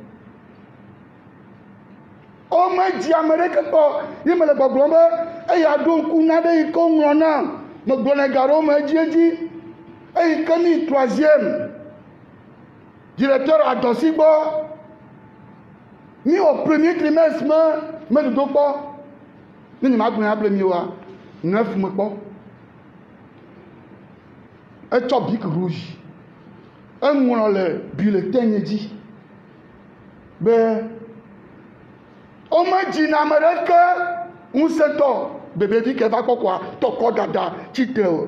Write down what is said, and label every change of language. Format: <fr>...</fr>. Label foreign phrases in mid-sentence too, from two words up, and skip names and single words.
<ee>Womedzi ame ɖeke kpɔ yi me le gbɔgblɔm be eya ɖo ŋku na ɖe yi ke woŋlɔ na megblɔ ne ga ɖewo me edzi eyi ke mi</ee> <fr>troisième directeur</fr> <ee>adɔsi gbɔ mi</ee> <fr>au premier trimestre</fr> <ee>me dodo kpɔ ne nyema gblɔ ya ble mi wa 9 me kpɔ etsɔ</ee> <fr>bic rouge</fr> <ee>eŋlɔ le bulletin dzi be womedzi na ame ɖeke ŋusẽtɔ bebevi ke va kpɔkɔa tɔkɔ dada tsitre o.</ee>